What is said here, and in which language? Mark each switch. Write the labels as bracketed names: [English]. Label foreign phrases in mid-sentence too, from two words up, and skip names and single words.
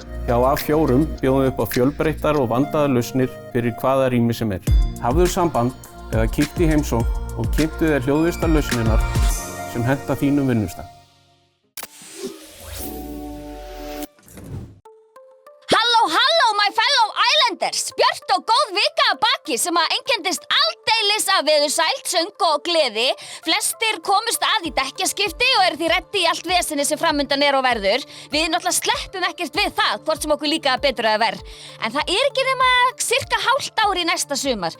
[Icelandic] Hjá A4 bjóðum við upp á fjölbreyttar og vandaðar lausnir fyrir hvaða rými sem Hafðu samband eða kíktu í heimsókn og kynntu þér hljóðvistar lausnirnar sem henta þínum vinnustað. Halló, [English] my fellow islanders! [Icelandic] Björt og góð vika að baki sem að einkenndist aldeilis af veðursæld, söng og gleði. Flestir komust að í dekkjaskipti og eru því reddi í allt vesenið sem framundan og verður. Við náttúrulega sleppum ekkert við það, hvort sem okkur líka betur eða verð. En það ekki nema cirka hálft ár í næsta sumar.